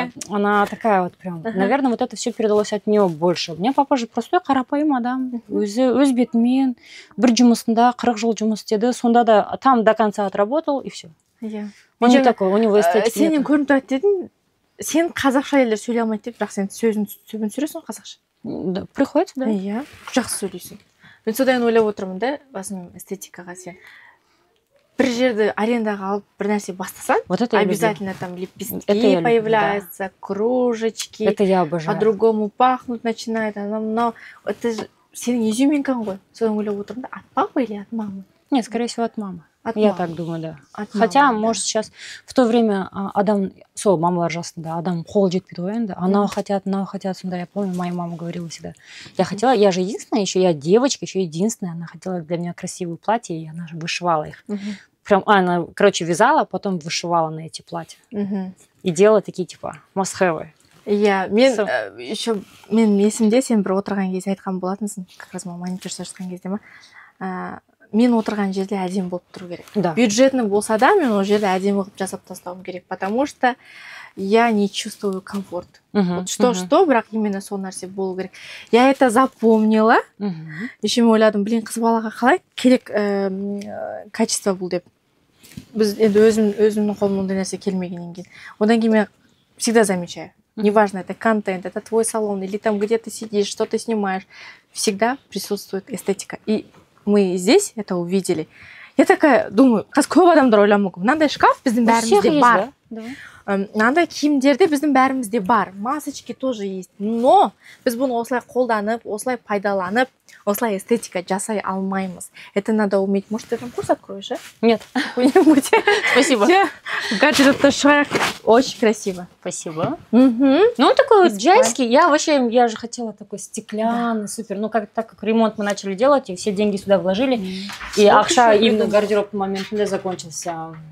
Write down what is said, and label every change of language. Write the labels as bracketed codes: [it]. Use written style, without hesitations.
[ru] Она такая вот прям. Наверное, вот это все передалось от нее больше. У меня папа же простой [kk] қарапайым адам. Өз бетімен бір жұмысында 40 жыл жұмыс істеді. Сонда да [ru] там до конца отработал и все. Он не такой, у него эстетика. [kk] Сенен көрініп тұрады дедің, сен қазақша елдер сөйлей алмайды деп, бірақ сен сөзін сөйлесің қазақша. [ru] Да, приходится, да. [kk] Иә, жақсы сөйлейсің. Мен содан ойлап отырмын да, басым эстетикаға сен. Бір жерді арендаға алып бір нәрсе бастасан, [ru] обязательно там лепестки появляются, кружечки. Это я обожаю. По-другому пахнуть начинает. Но это же [kk] сенің изюминкаң ғой. Содан ойлап отырмын да, [ru] от папы или от мамы? Нет, скорее всего, от мамы. Я так думаю, да. Хотя, может, сейчас в то время адам, мама ржасын, да, [kk] адам қол жетпейді ғой енді. [ru] Анау хотят, сонда я помню, моя мама говорила всегда. Я же единственная, еще я девочка, еще единственная. Она хотела для меня красивые платья, и она же вышивала их. Прям, она, короче, вязала, потом вышивала на эти платья. И делала такие, типа, must-have. [kk] Иә, мен есімде сен бір отырған кезде айтқан болатынсың, [ru] как раз маникюр [kk] жасап жатқан кезде ма. мен отырған жерде әдемі болып тұру керек. [ru] Да. [kk] Бюджетный болса да, мен ол жерде әдемі қылып жасап тастауым керек, [ru] потому что я не чувствую комфорт. [kk] Вот что, бірақ именно сол нәрсе болу керек. [ru] Я это запомнила. [kk] Еще мен ойладым, блин, қыз балаға қалай керек качество бұл деп. Біз енді өзімнің қолымнан ондай нәрсе келмегеннен кейін. Одан кейін мен [ru] всегда замечаю. Неважно, это контент, это твой салон, или там где ты сидишь, что ты снимаешь. Всегда присутствует эстетика. И мы здесь это увидели. Я такая думаю, [kk] қазір көп адамдар ойлауы мүмкін. Мынандай шкаф біздің бәрімізде бар. Мынандай киімдерде біздің бәрімізде бар. [ru] Масочки тоже есть. [kk] Но біз бұны осылай қолданып, осылай пайдаланып, осылай эстетика жасай алмаймыз. [ru] Это надо уметь. Может, ты там курс откроешь, а? Нет. Спасибо. Гаджет шаг. Очень красиво. Спасибо. Ну, он такой вот джайский. Я же хотела такой стеклянный, супер. Ну, так как ремонт мы начали делать, и все деньги сюда вложили, и ақша именно гардеробный момент закончился.